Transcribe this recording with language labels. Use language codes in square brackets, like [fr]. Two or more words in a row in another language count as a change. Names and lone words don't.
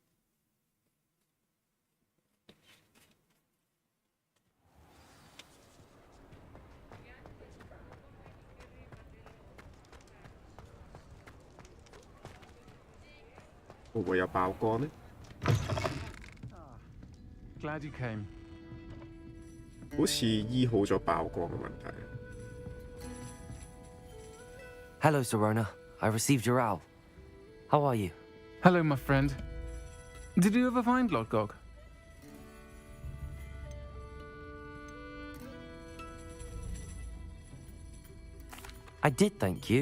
[yue] 會唔會有爆光呢？ [en] Glad you came. [yue] 好似醫好咗爆光嘅問題。 [en] Hello, Serona. I received your owl. How are you? Hello, my friend. Did you ever find Lodgog? I did, thank you.